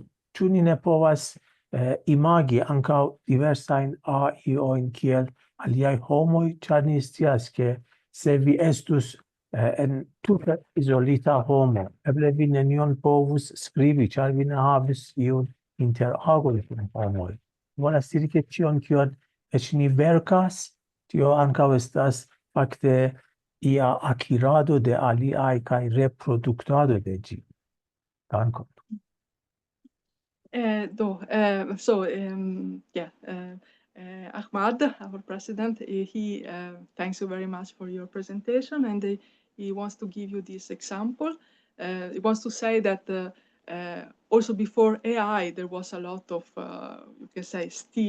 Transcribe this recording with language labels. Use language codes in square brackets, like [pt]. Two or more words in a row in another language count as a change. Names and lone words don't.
[eo] Ĉu ni ne povas imagi ankaŭ diversajn AI-ojn kiel aliaj homoj, ĉar ni scias ke se vi estus en tute izolita homo, eble vi nenion povus skribi, ĉar vi ne havis iun interagoj kun homoj. Volas diri ke ĉion kion eĉ ni verkas, tio ankaŭ estas fakte ia akirado de aliaj kaj reproduktado de ĝi. Dankon. [en] Ahmad, our president, he thanks you very much for your presentation, and he wants to give you this example. He wants to say that also before AI, there was a lot of, you can say, stealing.